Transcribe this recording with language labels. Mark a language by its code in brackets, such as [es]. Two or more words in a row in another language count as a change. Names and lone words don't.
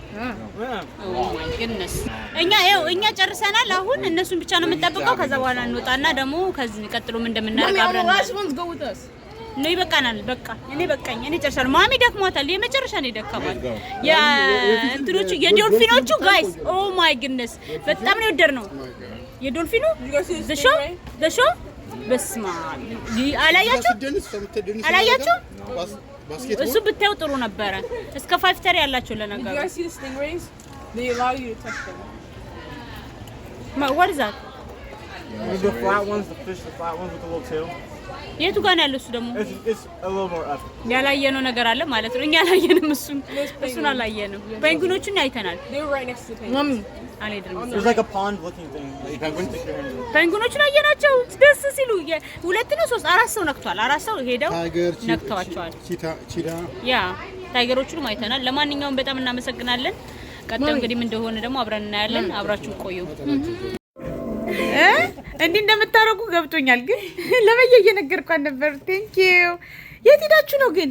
[am] እኛ ጨርሰናል። አሁን እነሱን ብቻ ነው የምንጠብቀው። ከዛ በኋላ እንወጣና ደግሞ ከዚህ ቀጥሎም እንደምናደርግ አብረን ነው። ይበቃናል። በቃ እኔ ጨርሻለሁ። ማሚ ደክሟታል። የመጨረሻ ነው የደከማት። የእንትኖቹ የዶልፊኖቹ [en] guys oh my goodness [am] በጣም ነው የወደድነው። የዶልፊኑ [en] the show [am] በስማ አላያችሁ? እሱ ብታዩ ጥሩ ነበረ። እስከ 5 ተር ያላችሁ ለነገሩ [en] what is that? The flat ones, the fish, the flat ones with the little tail. [am] የቱ ጋር ነው ያለው? እሱ ደግሞ [en] it's a little more up. [am] ያላየነው ነገር አለ ማለት ነው። እኛ አላየንም፣ እሱን አላየንም። ፔንጉኖቹን አይተናል። [en] They were right next to the penguins. There's like a pond looking thing. [am] ፔንጉኖቹን አየናቸው ደስ ሲሉ። 2 ነው 3 4 ሰው ነክቷል። 4 ሰው ሄደው ነክተዋቸዋል። ያ ታይገሮቹንም አይተናል። ለማንኛውም በጣም እናመሰግናለን። ቀጣዩ እንግዲህ ምን እንደሆነ ደግሞ አብረን እናያለን። አብራችሁ ቆዩ። እንዴ እንደምታረጉ ገብቶኛል፣ ግን ለበየ እየነገርኳት ነበር። [en] thank you። [am] የት ሄዳችሁ ነው ግን?